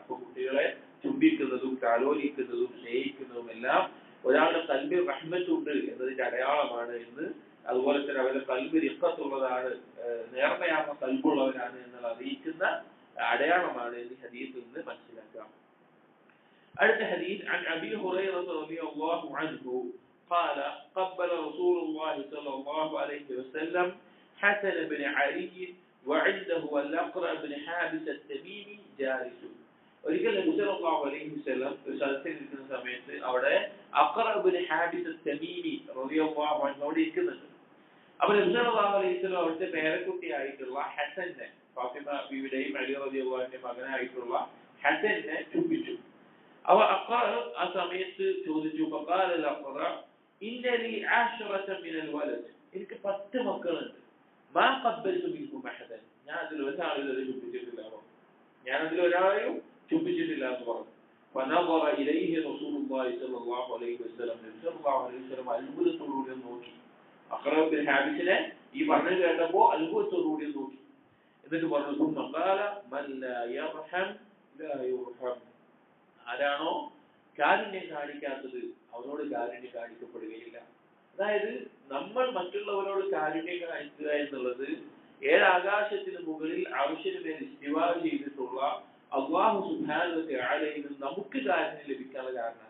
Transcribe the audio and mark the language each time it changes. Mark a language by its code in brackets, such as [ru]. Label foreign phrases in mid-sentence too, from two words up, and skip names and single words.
[ml] അപ്പൊ കുട്ടികളെ ചുംബിക്കുന്നതും താലോലിക്കുന്നതും സ്നേഹിക്കുന്നതും എല്ലാം ഒരാളുടെ കൽബിൽ റഹ്മത്തുണ്ട് എന്നതിന്റെ അടയാളമാണ് എന്ന്, അതുപോലെ തന്നെ അവരുടെ കൽബിൽ ഇഖ്ഫത്തുള്ളതാണ്, നേർമയാർന്ന കൽബുള്ളവരാണ് എന്നുള്ള അറിയിക്കുന്ന അടയാളമാണ് എന്ന് ഹദീസിൽ നിന്ന് മനസ്സിലാക്കാം. അടുത്ത ഹദീസ് [ar] عن أبي هريرة رضي الله عنه قال قبل رسول الله صلى الله عليه وسلم حسن بن علي وعنده الأقرع بن حابس التميمي جالس. [ml] ഒരിക്കൽ നബി [ar] صلى الله عليه وسلم [ml] ഒരു സ്ഥലത്ത് ഇരിക്കുന്ന സമയത്ത് അവിടെ അഖറ ഇബ്നു ഹാബിസ് അത്തമീമി [ar] رضي الله عنه [ml] അവിടെ ഇരിക്കുന്നുണ്ട്. അപ്പോൾ നബി [ar] صلى الله عليه وسلم [ml] അവിടുത്തെ പേരക്കുട്ടിയായിട്ടുള്ള ഹസനെ, ഫാത്തിമ ബീവിയുടെയും അലി [ar] رضي الله عنه [ml] മകനായിട്ടുള്ള ഹസനെ ചുംബിച്ചു. അവ അഖറ ആ സമയത്ത് ചോദിച്ചു, [ar] فقال الأقرع إن لي عشرة من الولد, [ml] എനിക്ക് 10 മക്കളുണ്ട്. [ar] ما قبلت منكم أحدا, [ml] ഞാൻ അതിൽ ഒരാളെയും ചുംബിച്ചിട്ടില്ല, ഞാൻ അതിൽ ഒരാളെയും ചുംബിച്ചിട്ടില്ല എന്ന് പറഞ്ഞു. [ar] فنظر إليه رسول الله صلى الله عليه وسلم, [ml] നബി [ar] صلى الله عليه وسلم [ml] അത്ഭുതത്തോടുകൂടി നോക്കി. അഖറ ബിൻ ഹാബിസിനെ ഈ പറഞ്ഞു കേട്ടപ്പോൾ അത്ഭുതത്തോടുകൂടി നോക്കി. എന്നിട്ട് പറഞ്ഞു, [ar] ثم قال من لا يرحم لا يرحم, [ml] ആരാണോ കാരുണ്യം കാണിക്കാത്തത് അവനോട് കാരുണ്യം കാണിക്കപ്പെടുകയില്ല. അതായത് നമ്മൾ മറ്റുള്ളവരോട് കാരുണ്യം കാണിക്കുക എന്നുള്ളത് 7 ആകാശത്തിന് മുകളിൽ അർശിന് മേൽ ഇസ്തിവാ ചെയ്തിട്ടുള്ള അല്ലാഹു [ar] سبحانه وتعالى [ml] നിന്ന് നമുക്ക് കാരുണ്യം ലഭിക്കാനുള്ള കാരണമാണ്.